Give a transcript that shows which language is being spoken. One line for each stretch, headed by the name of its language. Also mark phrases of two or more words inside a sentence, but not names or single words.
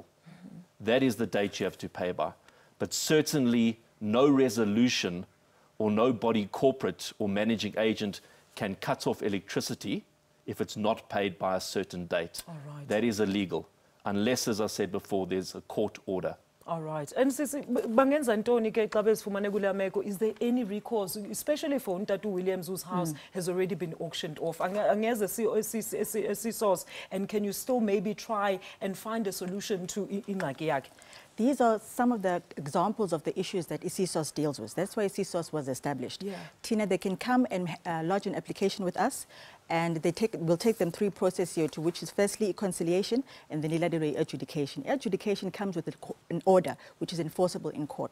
English: That is the date you have to pay by. But certainly no resolution or no body corporate or managing agent can cut off electricity if it's not paid by a certain date. All right. That is illegal. Unless, as I said before, there's a court order. All right.
Xhosa: And sisi bangenza ntoni ke xa bezifumane kule meko?
English: Is there any recourse, especially for Ntatu Williams, whose house has already been auctioned off? Angeze a source, and can you still maybe try and find a solution to
Xhosa: ingxaki yakhe?
English: These are some of the examples of the issues that ICSOS deals with. That's why ICSOS was established. Yeah. Tina, they can come and lodge an application with us, and we'll take them through process here, to which is firstly conciliation and then adjudication. Adjudication comes with an order which is enforceable in court.